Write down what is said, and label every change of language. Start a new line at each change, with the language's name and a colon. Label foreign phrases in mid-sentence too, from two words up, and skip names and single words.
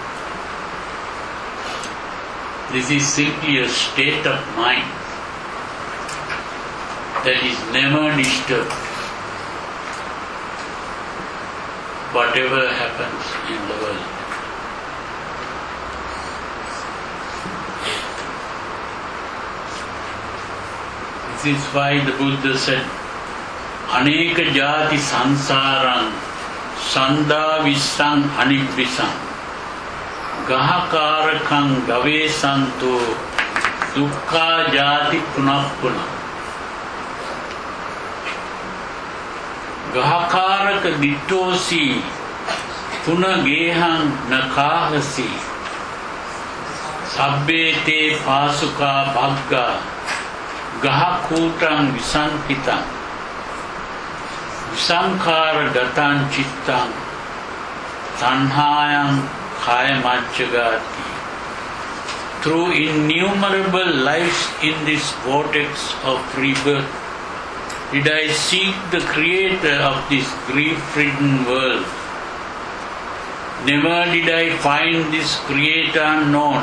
English: This is simply a state of mind that is never disturbed. Whatever happens in the world. This is why the Buddha said,
Pali: Aneka jati sansarang sanda vissang anibvisang gahakarakang gavesanto dukkha jati punapuna. Gahakaraka dittosi puna gehang nakahasi sabbe te pasuka bhagga gahakutang visankitang visankhara gatan chittang tanhayang kayamajjagati.
English: Through innumerable lives in this vortex of rebirth, did I seek the creator of this grief-ridden world. Never did I find this creator unknown.